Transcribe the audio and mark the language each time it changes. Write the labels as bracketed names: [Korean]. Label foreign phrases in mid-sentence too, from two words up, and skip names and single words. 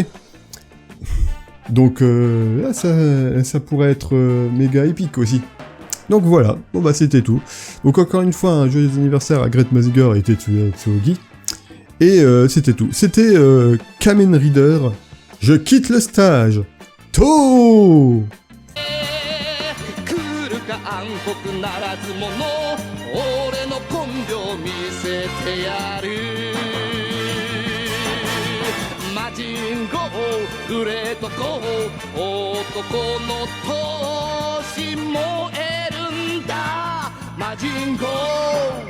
[French] Donc là, ça pourrait être méga épique aussi. Donc voilà, bon bah c'était tout. Donc encore une fois, un joyeux anniversaire à Great Mazinger et Tetsuya Tsurugi. Et c'était tout. C'était Kamen Rider. Je quitte le stage. To! [Japanese] グレートコー男の闘志燃えるんだ魔人ゴー